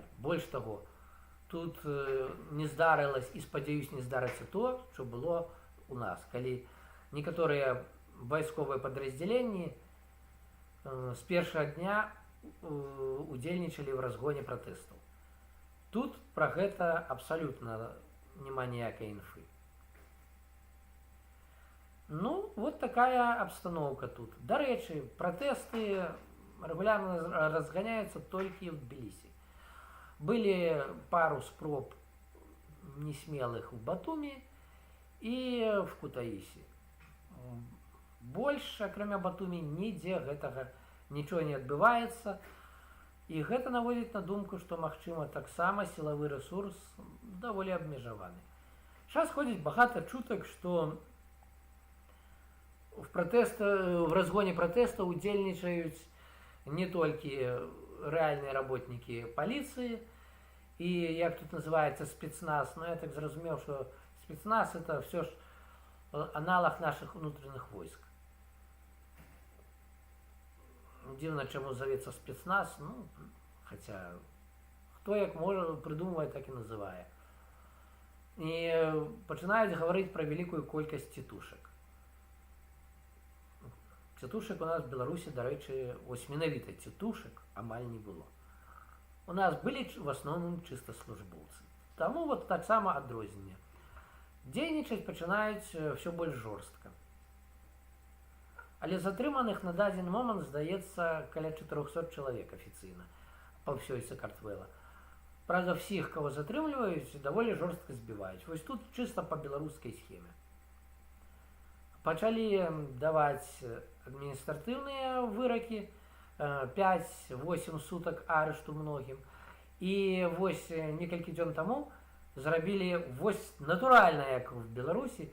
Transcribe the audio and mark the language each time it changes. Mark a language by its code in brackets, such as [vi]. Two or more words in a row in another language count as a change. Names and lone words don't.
[be] Больш таго, тут не здарылася і, спадзяюсь, не здарыцца то, што было у нас, калі некаторыя вайсковыя падраздзяленні з першага дня удзельнічалі ў разгоне пратэстаў. Тут пра гэта абсалютна няма ніякай інфы. [ru] Ну, вот такая обстановка тут. [be] Дарэчы, пратэсты [ru] регулярно разгоняются [be] толькі в Тбілісі. [ru] Были пару спроб несмелых в Батуми и в Кутаиси. Больше, [be] акрамя Батуми, нідзе гэтага нічого не адбываецца. І гэта наводзіць на думку, што, магчыма, таксама сілавы рэсурс даволі абмежаваны. Зараз ходзіць багата чутак, што в разгоне пратэстаў удзельнічаюць не толькі рэальныя работнікі паліцыі і, як тут называецца, спецназ, но я так зразумеў, што спецназ [ru] это все ж аналог наших внутренних войск. [be] Дзіўна, чаму завецца спецназ, ну, хаця хто як можа прыдумвае, так і называе. І пачынаюць гаварыць пра вялікую колькасць цітушак. Цітушак у нас в Беларусі, дарэчы, ось менавіта цітушак амаль не было. У нас былі в асноўным чыста службоўцы. Таму вот таксама адрозненне. Дзейнічаць пачынаюць ўсё больш жорстка. Але затрыманых на дадзены момант, здаецца, каля 400 чалавек афіцыйна па ўсёй Сакартвэла. Правда, всіх, кого затрымліваюць, даволі жорстка збіваюць. Вось тут чыста па беларускай схеме. Пачалі даваць адміністратыўныя выракі, 5-8 сутак арышту многім. І вось некалькі дзён таму зрабілі вось натуральна, як в Беларусі.